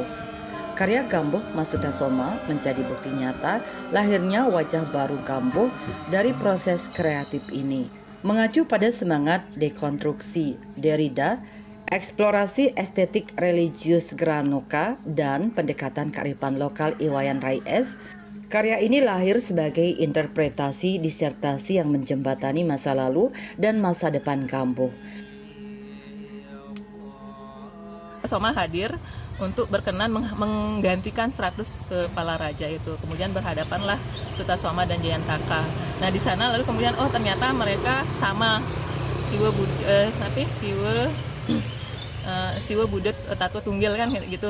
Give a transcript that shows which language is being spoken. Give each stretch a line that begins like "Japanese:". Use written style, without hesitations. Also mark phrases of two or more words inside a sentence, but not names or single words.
Indonesian: Karya Gambuh Mesutesame menjadi bukti nyata lahirnya wajah baru Gambuh dari proses kreatif ini. Mengacu pada semangat dekonstruksi Derrida, eksplorasi estetik religius Granoka, dan pendekatan kearifan lokal Iwayan Rais, karya ini lahir sebagai interpretasi disertasi yang menjembatani masa lalu dan masa depan Gambuh. Soma hadir untuk berkenan menggantikan 100 kepala raja itu. Kemudian berhadapanlah Sutasoma dan Jayantaka. Nah di sana lalu kemudian ternyata mereka sama Siwe Budet Tato Tunggil kan gitu.